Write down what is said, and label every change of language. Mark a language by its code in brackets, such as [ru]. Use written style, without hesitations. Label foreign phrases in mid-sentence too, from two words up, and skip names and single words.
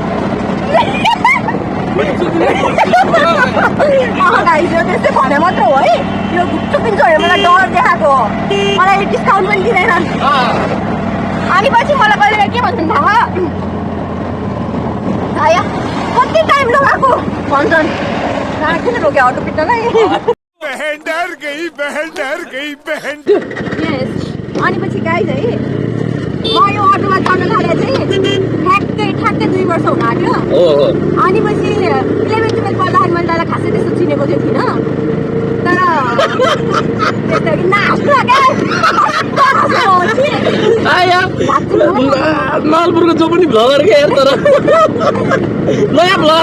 [ne] गाइस यो त्यस्तै भने मात्र हो है यो घुप्चुपिन्छ भने मलाई डर देखाएको हो मलाई डिस्काउन्ट पनि दिँदैनन्। अनि पछि मलाई कहिले के भन्छन् थाहा आया कति टाइम लगाएको भन्छन् किन रोक्यो अटो पिट्नलाई। [hi] बहन डर गई बहन। [ne] अनि पछि गाइज है म यो अटोमा चढ्न थाले चाहिँ ठ्याक्कै 2 वर्ष हुन आँट्यो। अनि पछि 11-12 पढ्दाखेरि मैले दाइलाई खासै त्यस्तो चिनेको चाहिँ थिइनँ तर नलपुरको जो पनि भ्लगर के यार तर नयाँ भ्लगर